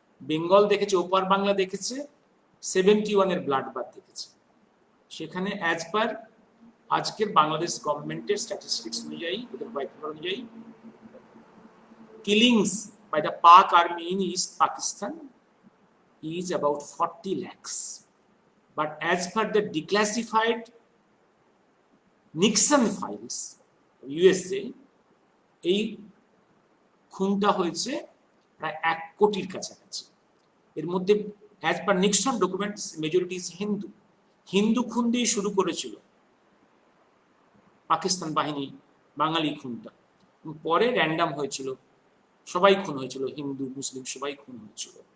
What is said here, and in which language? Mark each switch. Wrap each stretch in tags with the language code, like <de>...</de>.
<bn>বেঙ্গল দেখেছে, ওপার বাংলা দেখেছে 71-এর ব্লাড বাথ দেখেছে। সেখানে</bn> <en>as per</en> <bn>আজকের বাংলাদেশ গভর্নমেন্টের স্ট্যাটিস্টিক্স অনুযায়ী, ওদের হোয়াইট পেপার অনুযায়ী,</bn> <en>killings by the Pak army in East Pakistan is about 40 lakhs. but as per the declassified Nixon files USA,</en> <bn>এই খুনটা হয়েছে প্রায় 1 কোটির কাছাকাছি। এর মধ্যে</bn> <en>as per Nixon documents majority is</en> <bn>Hindu খুন দিয়ে শুরু করেছিল পাকিস্তান বাহিনী বাঙালি খুনটা, পরে র্যান্ডাম হয়েছিল, সবাই খুন হয়েছিল, হিন্দু মুসলিম সবাই খুন হয়েছিল।</bn>